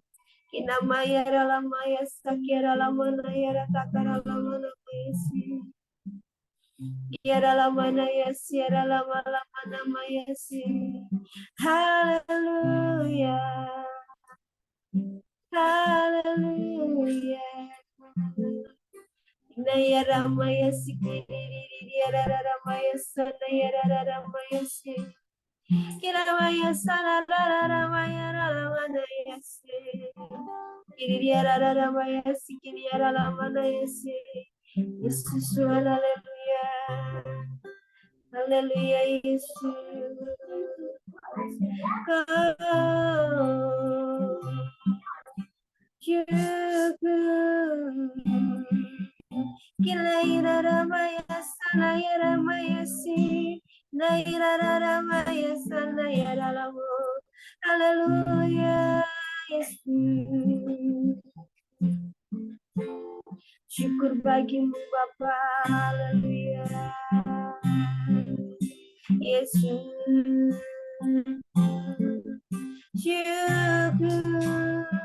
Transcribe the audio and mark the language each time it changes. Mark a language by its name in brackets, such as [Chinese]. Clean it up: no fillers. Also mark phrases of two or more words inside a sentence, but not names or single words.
[Indonesian] Kina maya dalam maya sakira lama naya takara lama nama Yesus. Ya dalam mana Yesus, ya dalam lama nama Yesus. Haleluya. Haleluya. Naya ramaya sikiri dia ramaya sana ya ramaya si. Kira ramaya sana ramaya ramana yesi. Kiri dia ramaya sikiri ya ramana yesi. Yesus haleluya. Haleluya Yesus. Kilaira ramaya sanaya ramaya si naira ramaya sanaya lalamu. Haleluya Yesus. Syukur bagimu Bapa. Haleluya Yesus. Syukur.